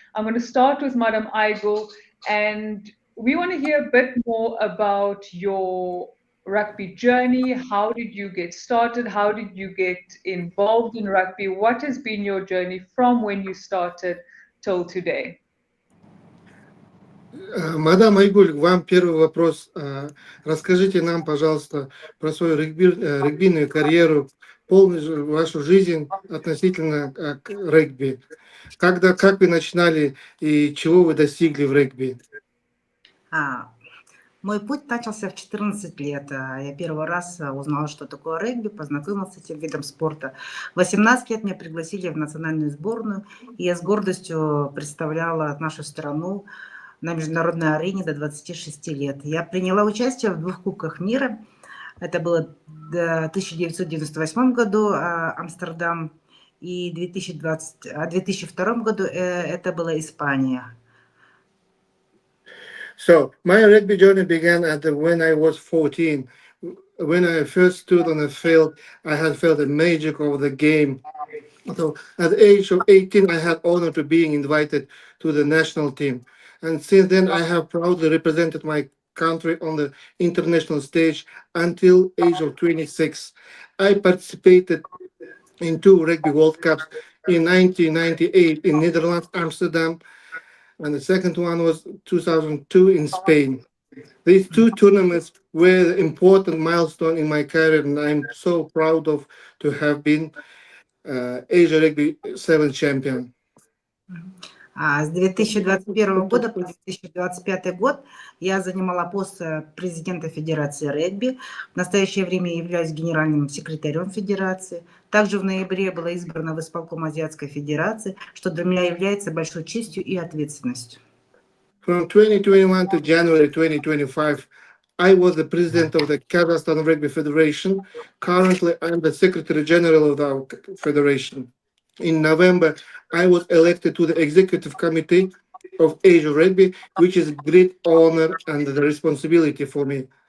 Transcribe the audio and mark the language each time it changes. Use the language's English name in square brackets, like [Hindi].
[English] I'm going to start with Madam Aygul, and we want to hear a bit more about your rugby journey. How did you get started? How did you get involved in rugby? What has been your journey from when you started till today? [Russian] Мадам Айгуль, к вам первый вопрос. Расскажите нам, пожалуйста, про свою регбийную карьеру, полную вашу жизнь относительно к регби. Как вы начинали и чего вы достигли в регби? Мой путь начался в 14 лет. Я первый раз узнала, что такое регби, познакомилась с этим видом спорта. В 18 лет меня пригласили в национальную сборную, и я с гордостью представляла нашу страну на международной арене до 26 лет. Я приняла участие в 2 Кубках мира. Это было в 1998 году Амстердам, и в 2002 году это была Испания. [English] So, my rugby journey began when I was 14. When I first stood on the field, I had felt the magic of the game. So, at the age of 18, I had honor to being invited to the national team. And since then, I have proudly represented my country on the international stage until age of 26. I participated in 2 Rugby World Cups in 1998 in Netherlands, Amsterdam, and the second one was 2002 in Spain. These 2 tournaments were an important milestone in my career, and I'm so proud to have been Asia Rugby 7 champion. [Russian] С 2021 года по 2025 год я занимала пост президента Федерации регби. В настоящее время являюсь генеральным секретарем Федерации. Также в ноябре была избрана в исполком Азиатской Федерации, что для меня является большой честью и ответственностью. [English] From 2021 to January 2025, I was the president of the Kazakhstan Rugby Federation. Currently, I'm the Secretary General of our federation. In November, I was elected to the Executive Committee of Asia Rugby, which is a great honor and the responsibility for me.